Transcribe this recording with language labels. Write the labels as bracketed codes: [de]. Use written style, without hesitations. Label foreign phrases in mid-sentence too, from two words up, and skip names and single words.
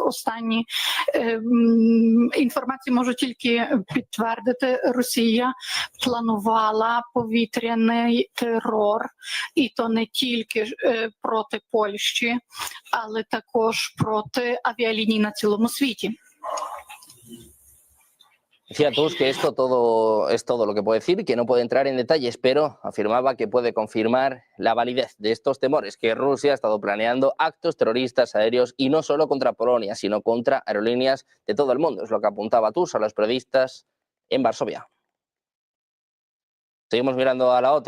[uk] Останні інформації можу тільки підтвердити. Росія планувала повітряний терор, і то не тільки проти Польщі, але також проти авіаліній на цілому світі. [es] Decía Tusk que esto todo es todo lo que puede decir, que no puede entrar en detalles, pero afirmaba que puede confirmar la validez de estos temores, que Rusia ha estado planeando actos terroristas aéreos y no solo contra Polonia, sino contra aerolíneas de todo el mundo. Es lo que apuntaba Tusk a los periodistas en Varsovia. Seguimos mirando a la OTAN.